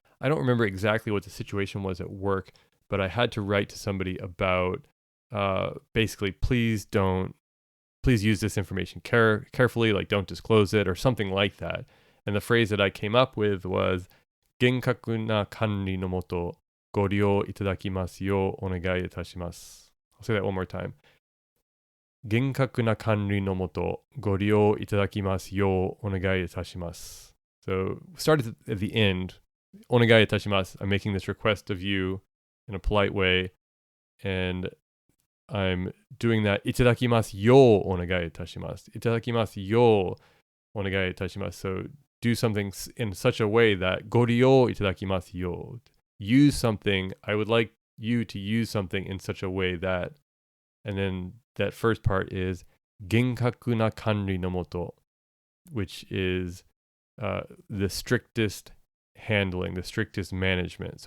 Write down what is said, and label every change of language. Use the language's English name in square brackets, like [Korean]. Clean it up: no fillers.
[English] I don't remember exactly what the situation was at work, but I had to write to somebody about basically, please use this information carefully, like don't disclose it or something like that. And the phrase that I came up with was [Japanese] genkaku na kanri no motoご利用いただきますようお願いいたします. [English] I'll say that one more time. [Japanese] 厳格な管理のもとご利用いただきますようお願いいたします. [English] So started at the end. [Japanese] お願いいたします. [English] I'm making this request of you in a polite way, and I'm doing that. [Japanese] いただきますようお願いいたします.いただきますようお願いいたします. [English] So do something in such a way that [Japanese] ご利用いただきますよ. [English] Use something. I would like you to use something in such a way that, and then that first part is [Japanese] 厳格な管理のもと, [English] which is the strictest handling, the strictest management.